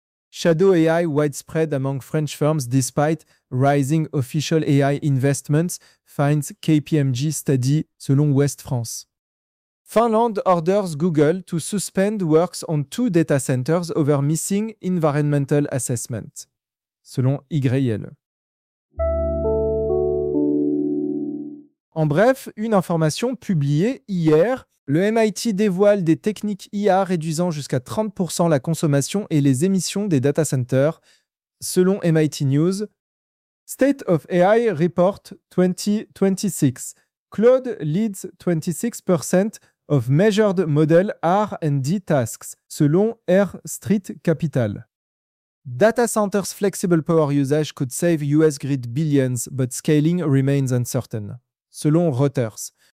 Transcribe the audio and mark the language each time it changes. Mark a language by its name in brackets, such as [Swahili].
[English] Shadow AI widespread among French firms despite rising official AI investments, finds KPMG study, selon Ouest France. Finland orders Google to suspend works on two data centers over missing environmental assessment, selon YL. [French] En bref, une information publiée hier, le MIT dévoile des techniques IA réduisant jusqu'à 30% la consommation et les émissions des data centers, selon MIT News. [English] State of AI Report 2026. Cloud leads 26% of measured model R&D tasks, selon Air Street Capital. Data centers' flexible power usage could save US grid billions, but scaling remains uncertain, selon Reuters.